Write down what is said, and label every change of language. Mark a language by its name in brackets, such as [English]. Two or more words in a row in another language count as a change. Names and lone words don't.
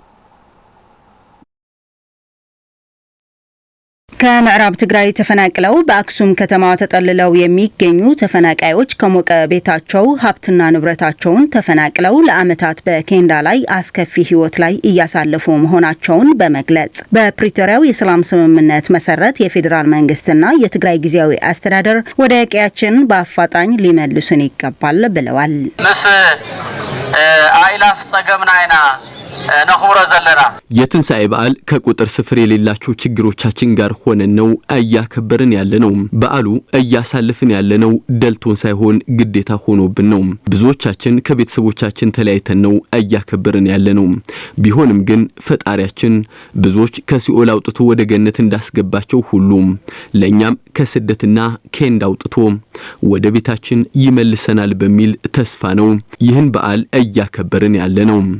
[Amharic] ከምዕራብ ትግራይ ተፈናቅለው በአክሱም ከተማ ተጠልለው የሚገኙ ተፈናቃዮች ከሞቀ ቤታቸው ሀብትና ንብረታቸውን ተፈናቅለው ለዓመታት በኬንዳ ላይ አስከፊ ህይወት ላይ እያሳለፉ መሆናቸውን በመግለጽ በፕሪቶሪያው የሰላም ስምምነት መሰረት የፌደራል መንግስትና የትግራይ ጊዜያዊ አስተዳደር ወደ ቀያችን በአፋጣኝ ሊመልሱን ይገባል ብለዋል። [Tigrinya] ምስ አይላፍ ጸገምናይና ነኽብሮ ዘለና [Amharic] የትንሳኤ በዓል ከቁጥር ስፍር የሌላቸው ችግሮቻችን ጋር ሆነን ነው እያከበርን ያለነው። በዓሉ እያሳለፍን ያለነው ደልቶን ሳይሆን ግዴታ ሆኖብን ነው። ብዙዎቻችን ከቤተሰቦቻችን ተለያይተን ነው እያከበርን ያለነው። ቢሆንም ግን ፈጣሪያችን ብዙዎች ከሲኦል አውጥቶ ወደ ገነት እንዳስገባቸው ሁሉ ለኛም ከስደትና ከእንዳ አውጥቶ ወደ ቤታችን ይመልሰናል በሚል ተስፋ ነው ይህን በዓል እያከበርን ያለነው።